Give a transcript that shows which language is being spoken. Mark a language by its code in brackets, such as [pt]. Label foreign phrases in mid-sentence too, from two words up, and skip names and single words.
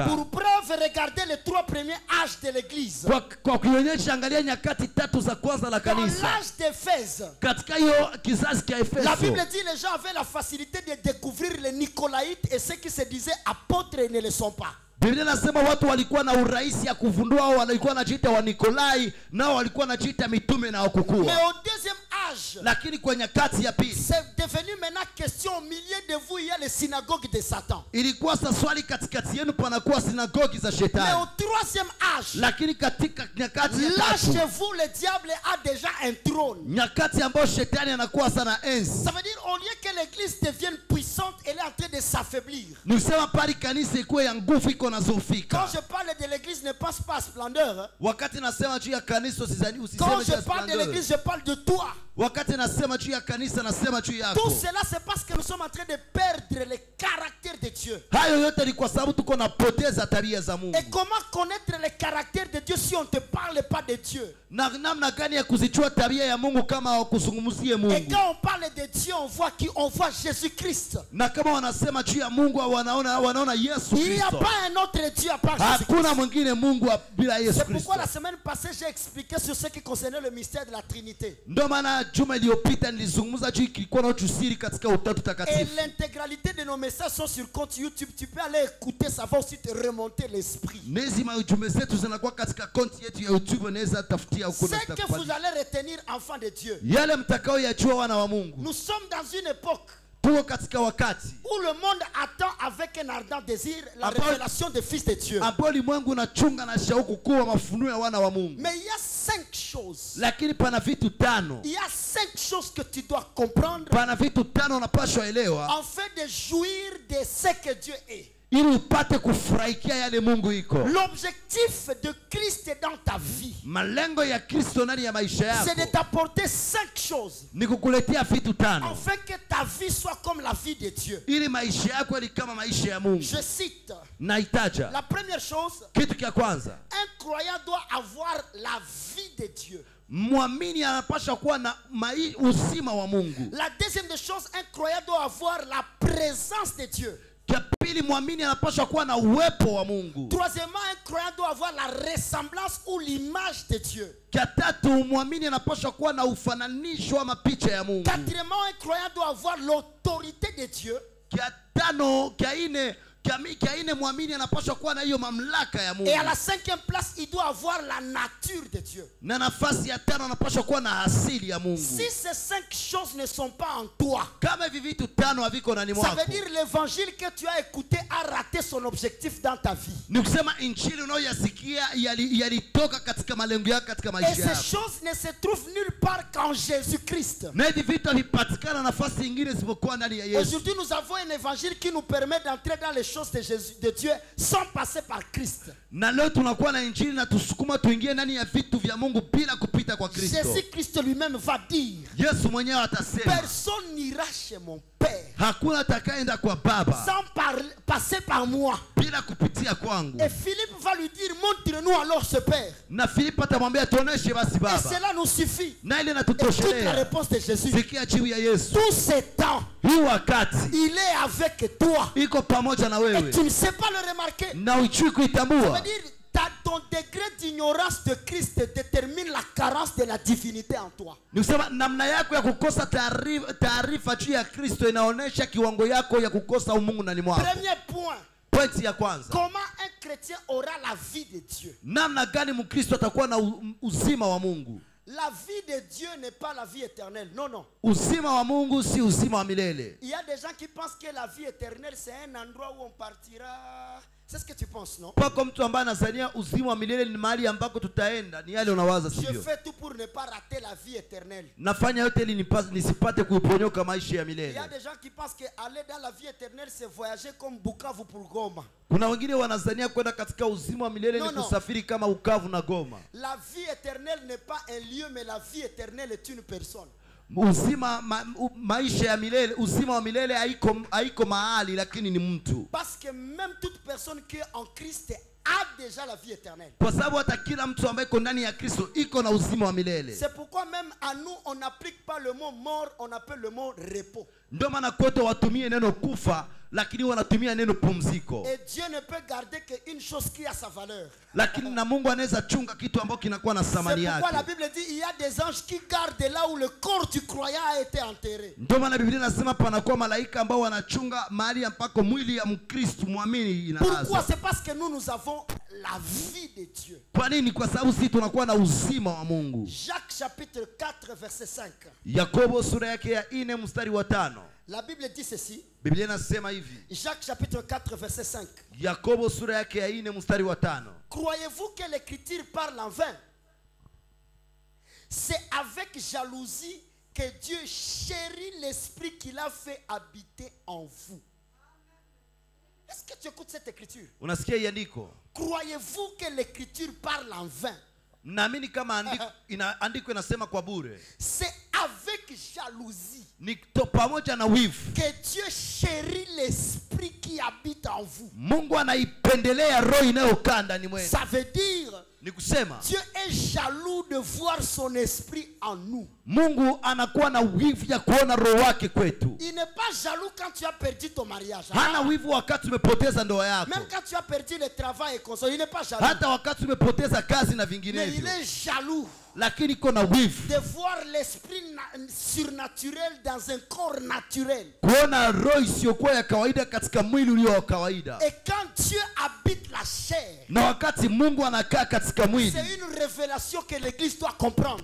[fr] Pour preuve, regardez les 3 premiers âges de l'église. [sw] Kwa kuonyesha, angalia nyakati 3 za kwanza la [fr] Dans [sw] kanisa. [fr] l'âge d'Éphèse, [sw] Katika hiyo kizazi cha [fr] la [sw] Efeso, [fr] Bible dit les gens avaient la facilité de découvrir les Nicolaïtes et ceux qui se disaient apôtres ne le sont pas. [sw] Biblia inasema watu walikuwa na urahisi ya kuvundua, au walikuwa wanajiita wa Nikolai, nao walikuwa wanajiita mitume na [fr] Mais [sw] wakukua. [fr] au deuxième âge, [sw] Lakini kwa nyakati ya pili [fr] c'est devenu maintenant question, au milieu de vous, il y a les synagogues de Satan. [sw] ilikuwa sasa swali, katikati yenu panakuwa sinagogi za [fr] Mais [sw] shetani. [fr] au troisième âge, [sw] Lakini katika nyakati ya [fr] là [sw] tatu, [fr] chez vous, le diable a déjà un trône. [sw] nyakati ambayo shetani anakuwa sana enzi, [fr] Ça veut dire, au lieu que l'église devienne puissante, elle est en train de s'affaiblir. [sw] nisema pali kanisa ikuwe ya nguvu iko na [fr] Quand [sw] zofika. [fr] je parle de l'église, ne pense pas à splendeur. [sw] Wakati nasema juu ya kanisa [fr] Quand [sw] usiseme juu [fr] je [sw] ya [fr] parle de splendeur. l'église, je parle de toi. [sw] wakati nasema juu ya kanisa nasema juu yako. [fr] Tout cela c'est parce que nous sommes en train de perdre le caractère de Dieu. [sw] Hayo yote ni kwa sababu tuko napoteza tabia za Mungu. [fr] Et comment connaître le caractère de Dieu si on ne te parle pas de Dieu? [sw] Na namna gani ya kuzijua tabia ya Mungu kama hawakuzungumzie [fr] Et [sw] Mungu? [fr] quand on parle de Dieu, on voit qui? On voit Jésus-Christ. [sw] Na kama wanasema juu ya Mungu wanaona Yesu [fr] Il n'y a [sw] Kristo. [fr] pas un autre Dieu à part Jésus-Christ. [sw] Hakuna mwingine Mungu bila Yesu [fr] C'est [sw] Kristo. [fr] pourquoi la semaine passée j'ai expliqué sur ce qui concernait le mystère de la Trinité. [sw] Ndio maana juma iliyopita nilizungumza juu kilikuwa na usiri katika utatu [fr] Et [sw] takatifu. [fr] l'intégralité de nos messages sont sur compte YouTube. Tu peux aller écouter, ça va aussi te remonter l'esprit. [sw] Nezima ujumbe zetu zinakuwa katika konti yetu ya YouTube, unaweza tafutia huko na [fr] C'est que vous allez retenir enfant de Dieu. [sw] yale mtakao yajua wana wa Mungu. [fr] Nous sommes dans une époque [sw] Tuko katika wakati [fr] où le monde attend avec un ardent désir la Après- révélation des fils de Dieu. [sw] ambao ulimwengu unachunga na shauku kuwa mafunuo ya wana wa Mungu. [fr] Mais il y a 5 choses. [sw] Lakini pana vitu tano. [fr] Il y a 5 choses que tu dois comprendre [sw] Pana vitu tano unapaswa elewa [fr] afin de jouir de ce que Dieu est. [sw] ili upate kufurahikia yale Mungu iko. [fr] L'objectif de Christ dans ta vie, [sw] Malengo ya Kristo ndani ya maisha [fr] c'est de [sw] yako [fr] t'apporter 5 choses [sw] ni kukuletea vitu tano [fr] afin que ta vie soit comme la vie de Dieu. [sw] ili maisha yako ni kama maisha ya Mungu. [fr] Je cite, [sw] Naitaja [fr] la première chose, [sw] kitu cha kwanza, [fr] un croyant doit avoir la vie de Dieu. [sw] mwamini anapaswa kuwa na uzima wa Mungu. [fr] La deuxième des choses, un croyant doit avoir la présence de Dieu. [sw] Cha pili, mwamini anapaswa kuwa na uwepo wa Mungu. [fr] Troisièmement, un croyant doit avoir la ressemblance ou l'image de Dieu. [sw] Cha tatu, mwamini anapaswa kuwa na ufananisho wa mapicha ya Mungu. [fr] Quatrièmement, un croyant doit avoir l'autorité de Dieu. [sw] Cha tano, cha ine mwamini anapaswa kuwa na hiyo mamlaka ya Mungu. [fr] Et à la cinquième place, il doit avoir la nature de Dieu. [sw] Na nafasi ya tano anapaswa kuwa na asili ya Mungu. [fr] Si ces 5 choses ne sont pas en toi, [sw] Kama hivi vitu tano haviko ndani [fr] ça [sw] mwako, [fr] veut dire l'évangile que tu as écouté a raté son objectif dans ta vie. [sw] ni kusema injili unayoyasikia yalitoka katika malengo yako katika [fr] Et [sw] maisha [fr] ces [sw] yako. [fr] choses ne se trouvent nulle part qu'en Jésus-Christ. [sw] Na hivi vitu havipatikana nafasi nyingine isipokuwa ndani ya Yesu. [fr] Aujourd'hui, nous avons un évangile qui nous permet d'entrer dans les choses de Jésus, de Dieu, sans passer par Christ. [sw] Na leo tunakuwa na injili na tusukuma tuingie ndani ya vitu vya Mungu bila kupita kwa Kristo. [fr] Jésus-Christ lui-même va dire, [sw] Yesu mwenyewe atasema, [fr] personne n'ira chez mon Père [sw] hakuna atakayeenda kwa Baba [fr] sans passer par moi. [sw] bila kupitia kwangu. [fr] Et Philippe va lui dire, montre-nous alors ce Père. [sw] Na Filipo atamwambia tuoneshe basi [fr] Et [sw] Baba. [fr] cela nous suffit. [sw] Na ile [fr] Et toute la [sw] natutoshelea. [fr] réponse de Jésus. [sw] Sikia jibu ya Yesu. [fr] Tout ce temps, [sw] Hii wakati [fr] il est avec toi. [sw] iko pamoja na [fr] Et [sw] wewe. [fr] tu ne sais pas le remarquer. [sw] Na ujui [fr] Ça [sw] kuitambua. [fr] veut dire, ton degré d'ignorance de Christ détermine la carence de la divinité en toi. [sw] Ni kusema namna yako ya kukosa taarifa juu ya Kristo inaonyesha kiwango yako ya kukosa umungu ndani mwako. [fr] Premier point. [sw] Pointi ya kwanza. [fr] Comment un chrétien aura la vie de Dieu? [sw] Namna gani Mkristo atakuwa na uzima wa Mungu? [fr] La vie de Dieu n'est pas la vie éternelle. Non, non. [sw] Uzima wa Mungu si uzima wa milele. [fr] Il y a des gens qui pensent que la vie éternelle, c'est un endroit où on partira. C'est ce que tu penses, non? [sw] Pako mtu ambaye anazania uzima wa milele ni mahali ambako tutaenda, ni yale unawaza [fr] Je [sw] sivyo? [fr] fais tout pour ne pas rater la vie éternelle. [sw] Nafanya yote ili nisipate kuiponyoka maisha ya [fr] Il y [sw] milele. [fr] a des gens qui pensent qu'aller dans la vie éternelle, c'est voyager comme Bukavu pour Goma. [sw] Kuna wengine wanazania kwenda katika uzima wa milele [fr] No, [sw] ni [fr] no. [sw] kusafiri kama Ukavu na Goma. [fr] La vie éternelle n'est pas un lieu, mais la vie éternelle est une personne. [sw] Maisha ya milele, uzima wa milele haiko mahali lakini ni mtu. [fr] Parce que même toute personne qui est en Christ a déjà la vie éternelle. [sw] Kwa sababu hata kila mtu ambaye iko ndani ya Kristo iko na uzima wa milele. [fr] C'est pourquoi même à nous, on n'applique pas le mot mort, on appelle le mot repos. [sw] Ndio maana kote watumie neno kufa lakini wanatumia neno pumziko. [fr] Et Dieu ne peut garder qu'une chose qui a sa valeur. [sw] Lakini na Mungu anaweza chunga kitu ambacho kinakuwa na thamani [fr] C'est [sw] yake. [fr] pourquoi la Bible dit il y a des anges qui gardent là où le corps du croyant a été enterré. [sw] Ndio maana Biblia inasema panakuwa malaika ambao wanachunga mahali ambako mwili ya Mkristo muamini [fr] Pourquoi? [sw] inalazwa. [fr] C'est parce que nous avons la vie de Dieu. [sw] Kwa nini? Kwa sababu sisi tunakuwa na uzima wa Mungu. [fr] Jacques chapitre 4 verset 5. [sw] Yakobo sura yake ya 4 mstari wa 5. [fr] La Bible dit ceci. [sw] Biblia inasema hivi. [fr] Jacques chapitre 4 verset 5. [sw] Yakobo sura yake ya 4 mstari wa 5. [fr] Croyez-vous que l'écriture parle en vain? C'est avec jalousie que Dieu chérit l'esprit qu'il a fait habiter en vous. Est-ce que tu écoutes cette écriture? [sw] Unasikia hii andiko? [fr] Croyez-vous que l'écriture parle en vain? [sw] Naamini kama andiko inasema kwa bure. [fr] C'est avec jalousie [sw] ni pamoja na wivu. [fr] que Dieu chérit l'esprit qui habite en vous. [sw] Mungu anaipendelea roho inayokaa ndani mwenu. [fr] Ça veut dire [sw] Ni kusema [fr] Dieu est jaloux de voir son esprit en nous. [sw] Mungu anakuwa na wivu ya kuona roho wake kwetu. [fr] Il n'est pas jaloux quand tu as perdu ton mariage. [sw] Hana wivu wakati umepoteza ndoa yako. [fr] Même quand tu as perdu le travail et consort, il n'est pas jaloux. [sw] Hata wakati umepoteza kazi na [fr] Mais il [sw] vinginevyo. [fr] est jaloux [sw] Lakini kuna wivu [fr] de voir l'esprit surnaturel dans un corps naturel. [sw] kuona roho isiyokuwa ya kawaida katika mwili ulio wa kawaida. [fr] Et quand Dieu habite la chair, [sw] Na wakati Mungu anakaa katika mwili, [fr] c'est une révélation que l'église doit comprendre.